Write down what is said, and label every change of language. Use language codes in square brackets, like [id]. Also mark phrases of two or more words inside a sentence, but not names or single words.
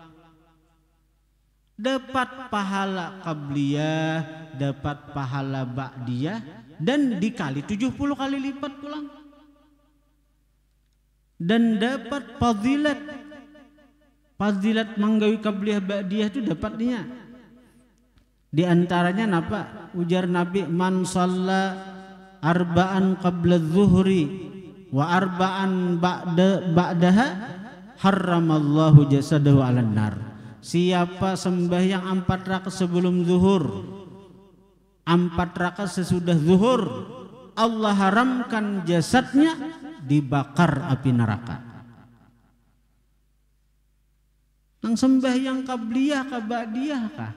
[bjn] Dapat pahala qabliyah, dapat pahala ba'diyah dan dikali 70 kali lipat pulang. Dan dapat fadilat menggawi qabliyah ba'diyah itu dapatnya. Di antaranya napa? Ujar Nabi, [ar] من صلى أربعا قبل الظهر وأربعا بعدها حرم الله جسده على النار. [bjn] Siapa sembahyang 4 rakaat sebelum zuhur, 4 rakaat sesudah zuhur, Allah haramkan jasadnya dibakar api neraka. Nang sembahyang qabliyah ka ba'diyah kah?